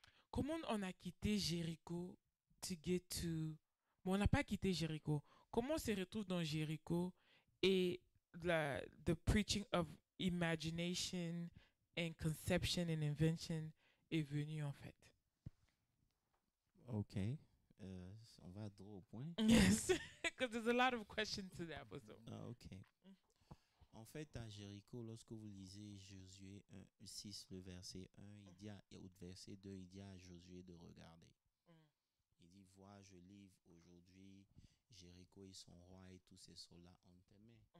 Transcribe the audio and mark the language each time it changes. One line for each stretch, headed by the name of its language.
French: Comment on a quitté Jéricho
English: to get to...
French: Bon, on n'a pas quitté Jéricho. Comment on se retrouve dans Jéricho et
English: the preaching of imagination and conception and invention
French: est venu en fait? Ok. On va droit au point.
English: Yes, because there's a lot of questions to that.
French: Ok. En fait, à Jéricho, lorsque vous lisez Josué 6, le verset 1, il dit au verset 2, il dit à Josué de regarder. Il dit, vois, je livre aujourd'hui Jéricho et son roi et tous ses soldats en tes mains.